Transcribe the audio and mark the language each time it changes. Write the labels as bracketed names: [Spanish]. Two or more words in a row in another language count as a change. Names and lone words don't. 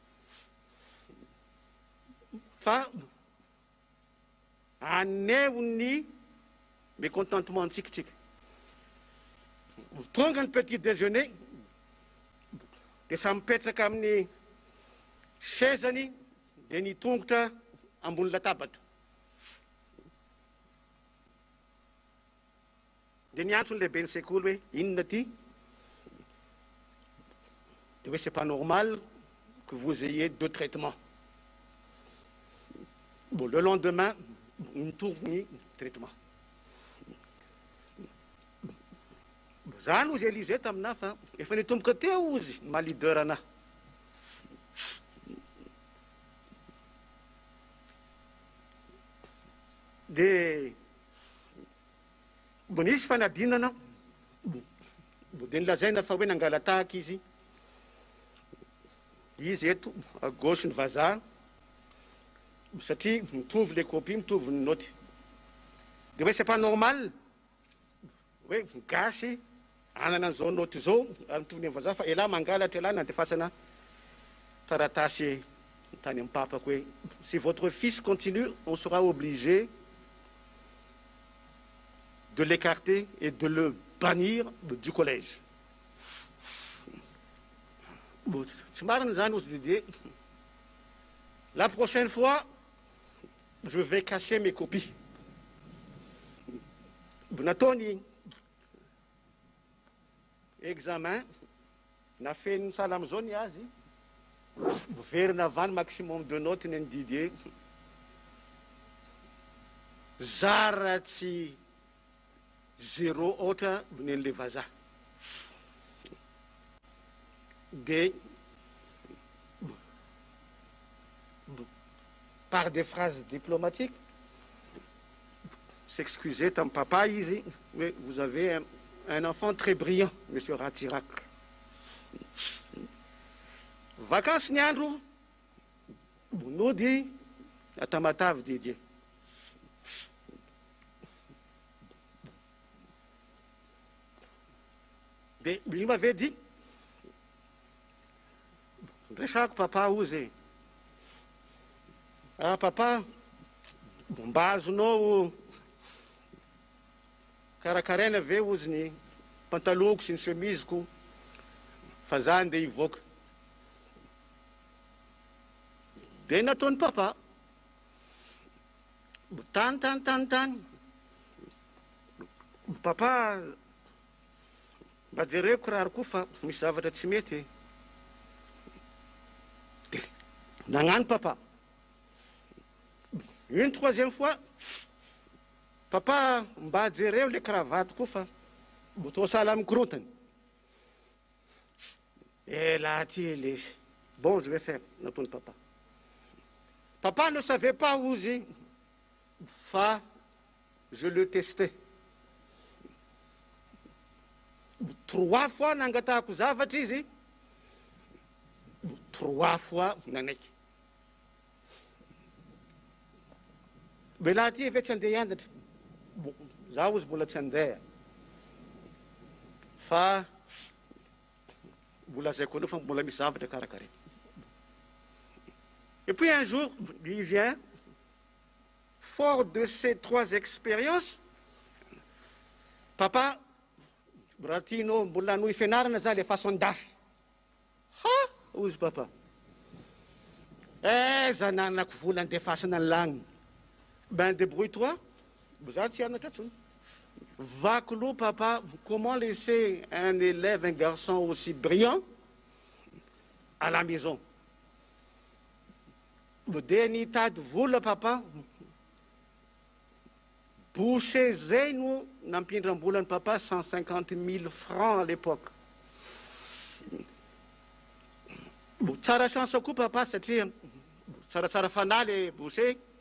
[Malagasy] fa aneho ny mécontentement tsika tonga ny [French] petit déjeuner [Malagasy] de samy mipetraka amin'ny sezany de nitongotra ambony latabatra de niantsony lehibe ny sekoly hoe inona ty de hoe [French] c'est pas normal que vous ayez deux traitements bon le lendemain [Malagasy] nitombo ny traitement zany ozy Elize taminahy fa efa nitomboka teo ozy malideur anahy de nisy fanadinana de nilazaina fa hoe nangala tahaka izy izy eto [French] à gauche [Malagasy] ny vazaha satria mitovy le copie mitovy ny noty de hoe [French] c'est pas normal [Malagasy] hoe gasy anana an'izao noty zao ary mitovy ny vazaha fa elahy mangalatra elahy nandefasana taratasy tany amin'ny papako hoe [French] si votre fils continue on sera obligé de l'écarter et de le bannir du collège. [Malagasy] Tsy marina zany ozy Didier. [French] La prochaine fois, je vais cacher mes copies. [Malagasy] Nataony examen na feniny sala am'izao ny azy verina avany [French] maximum de note [Malagasy] ny Didier zara tsy zéro ohatra nen'le vazaha de [French] par des phrases diplomatiques s'excuser [Malagasy] tamin'ny papa izy [French] mais vous avez un enfant très brillant monsieur Ratsiraka. [Malagasy] Vacances ny andro nody atamatavy Didier de [French] il m'avait dit [Malagasy] resako papa ozy ah papa mba azonao karakaraina ve ozy ny pantalonko sy ny chemiseko fa zany de hivoaka de nataony papa tany papa mba jereko kiraro koa fa misy zavatra tsy mety de nagnano papa [French] une troisième fois [Malagasy] papa mba jereo le cravatte koa fa mbo sala mikorontany [French] et là les bon je vais faire [Malagasy] nataony papa. [French] Papa ne savait pas [Malagasy] ozy fa [French] je le testais [Malagasy] 3 fois nangatahako zavatra izy 3 fois nanaiky be laha ty ve tsy andeha hianatra za ozy mbola tsy andeha fa mbola zay koa fa mbola misy zavatra karakare. [French] Et puis un jour il vient fort de ces 3 expériences [Malagasy] papa raha tianao mbola hanohy fianarana za [French] le façon [Malagasy] dafy ha ozy papa za nanako vola andefasana ny lagniny [French] ben débrouille-toi [Malagasy] za tsy hianatra tsony vakolo papa [French] comment laisser un élève un garçon aussi brillant à la maison [Malagasy] de nitady vola papa boucher zay no nampindram-bolany papa 150 000 francs [French] à l'époque [Malagasy] tsara chance koa papa satria tsaratsara fanahy le boucher